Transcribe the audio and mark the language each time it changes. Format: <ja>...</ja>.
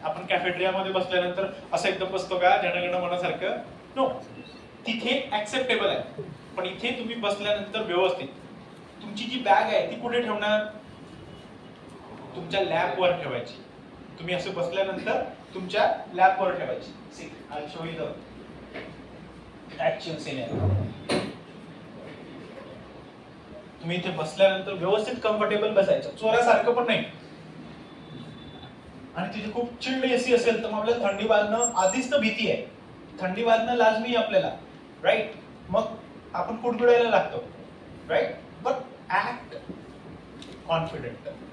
<mr>आपण कॅफेटेरियामध्ये बसल्यानंतर असं एकदम बसतो का जनगण मनासारखं? नो, तिथे ऍक्सेप्टेबल आहे. पण इथे तुम्ही बसल्यानंतर व्यवस्थित तुमची जी बॅग आहे ती कुठे ठेवणार? तुमच्या लॅपवर ठेवायची. तुम्ही असं बसल्यानंतर तुमच्या लॅपवर ठेवायची.</mr> <en>See, I show you the actual scenario.</en> <mr>तुम्ही इथे बसल्यानंतर व्यवस्थित कम्फर्टेबल बसायचं, चोरासारखं पण नाही. आणि तिथे खूप चिल्ड एसी असेल तर मग आपल्याला थंडी वाजणं आधीच तर भीती आहे, थंडी वाजणं लाजमी आपल्याला, राईट? मग आपण कुडकुडायला लागतो, राईट?</mr> <en>But act confident.</en>